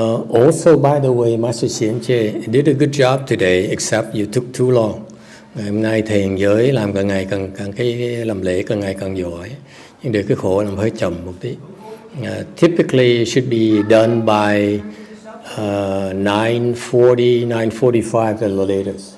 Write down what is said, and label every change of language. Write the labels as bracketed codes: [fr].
[en] Also, by the way, Master Xianche did a good job today, except you took too long. [vi] Ngày hôm nay thầy hiện giới làm càng ngày càng cái làm lễ càng ngày càng giỏi, nhưng để cái khổ làm hơi chậm một tí. [en] Typically it should be done by 9:40, 9:45 at the latest.